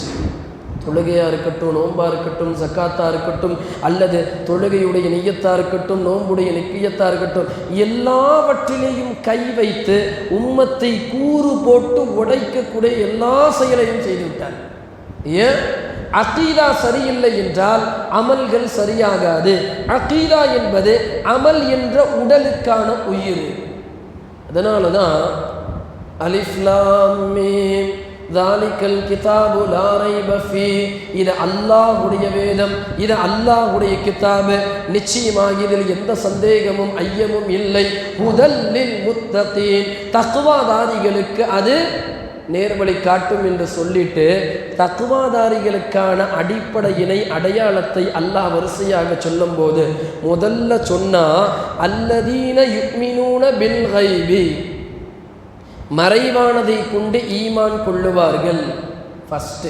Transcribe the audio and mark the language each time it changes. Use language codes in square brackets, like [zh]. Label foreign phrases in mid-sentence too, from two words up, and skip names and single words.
[ta] தொழுகையாக இருக்கட்டும், நோம்பாக இருக்கட்டும், ஜக்காத்தாக இருக்கட்டும், அல்லது தொழுகையுடைய நிய்யத்தாக இருக்கட்டும், நோம்புடைய நிக்கியத்தாக இருக்கட்டும், எல்லாவற்றிலேயும் கை வைத்து உம்மத்தை கூறு போட்டு உடைக்கக்கூடிய எல்லா செயலையும் செய்துவிட்டார். ஏன்? அகீதா சரியில்லை என்றால் அமல்கள் சரியாகாது. அகீதா என்பது அமல் என்ற உடலுக்கான உயிர். அதனால தான் [ar] ألف لام ميم ذَلِكَ الْكِتَابُ لَا رَيْبَ فِيهِ, [ta] இது அல்லாஹ்வுடைய வேதம், இது அல்லாஹ்வுடைய கிதாபு, நிச்சயமாக இதில் எந்த சந்தேகமும் ஐயமும் இல்லை. [ar] هدى للمتقين, [ta] தக்வாதாரிகளுக்கு அது நேர்வழி காட்டும் என்று சொல்லிட்டு தக்வாதாரிகளுக்கான அடிப்படையினை அடையாளத்தை அல்லாஹ் வரிசையாக சொல்லும்போது முதல்ல சொன்னா [ar] الذين يؤمنون بالغيب, [ta] மறைவானதை கொண்டு ஈமான் கொள்ளுவார்கள் ஃபர்ஸ்ட்.